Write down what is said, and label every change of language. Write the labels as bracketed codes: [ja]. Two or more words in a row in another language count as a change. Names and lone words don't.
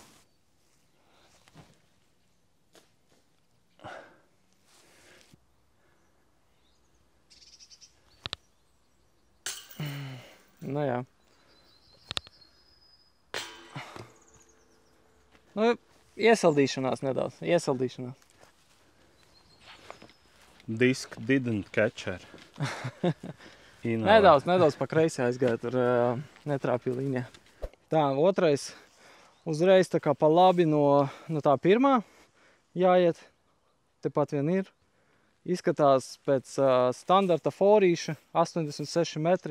[lv] Nu jā. Nu, iesaldīšanās nedaudz, [en] Disk didn't catch her. [lv] Nedaudz pa kreisi aizgāja, tur netrāpīja līnijā. Tā, otrais uzreiz tā kā pa labi no tā pirmā jāiet. Tepat vien ir. Izskatās pēc standarta forīša, 86 metri.